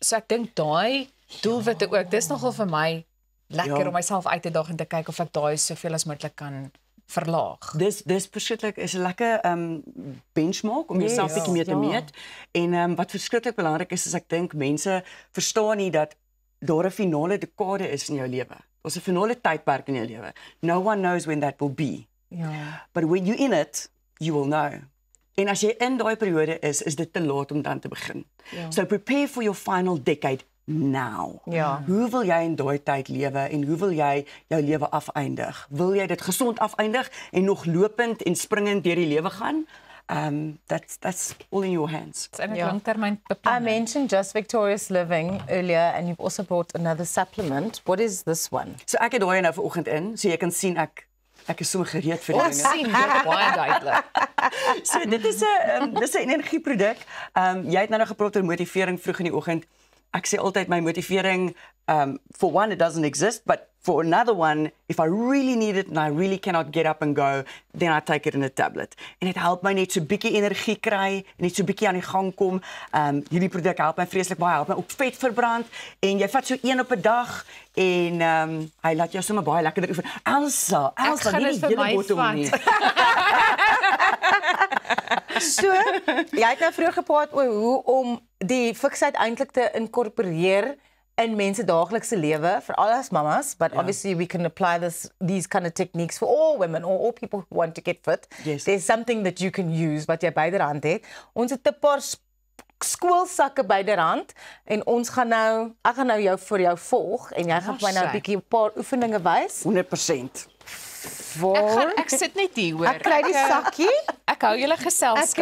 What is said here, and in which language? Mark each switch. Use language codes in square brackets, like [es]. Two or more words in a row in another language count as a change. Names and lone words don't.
[af] So ek dink daai doelwitte ook, dis nogal vir my lekker om myself uit te daag en te kyk of ek daai soveel as moontlik kan verlaag. Dis verskriklik is 'n lekker benchmark om jouself bietjie mee te meet. En wat verskriklik belangrik is ek dink mense verstaan nie dat daar 'n finale dekade is in jou lewe. Daar's 'n finale tydperk in jou lewe. [en] No one knows when that will be. But when you're in it, you will know. [af] En as jy in daai periode is dit te laat om dan te begin. [en] So prepare for your final decade now. [af] Hoe wil jy in daai tyd lewe en hoe wil jy jou lewe afeindig? Wil jy dit gesond afeindig en nog lopend en springend deur die lewe gaan? [en] That's all in your hands. I mentioned Just Victorious Living earlier and you've also brought another supplement. What is this one? [af] So ek het daai nou vanoggend in, so jy kan sien ek is so gereed vir die dinge. Ons sien dit baie duidelik. So dit is 'n energieproduk. Jy het nou gepraat oor motivering vroeg in die oggend. Ek sê altyd my motivering, [en] for one it doesn't exist, but for another one, if I really need it and I really cannot get up and go, then I take it in a tablet. [af] En dit help my net so bietjie energie kry, net so bietjie aan die gang kom. Hierdie produk help my vreeslik baie, help my ook vet verbrand en jy vat so 1 op 'n dag en hy laat jou sommer baie lekkerder oefen. Elsa, nie die hele bottom nie. So, jy het nou vroeër gepraat oor hoe om die fiksheid eintlik te inkorporeer in mense daaglikse lewe, veral as mamas, [en] but obviously we can apply these kind of techniques for all women or all people who want to get fit. There's something that you can use [af] wat jy byderhand het. Ons het 'n paar skoolsakke byderhand en ons gaan nou, ek gaan nou vir jou volg en jy gaan my nou 'n bietjie 'n paar oefeninge wys. 100%. Ek sit net hier hoor. Ek kry die sakkie. Ek hou julle geselskap.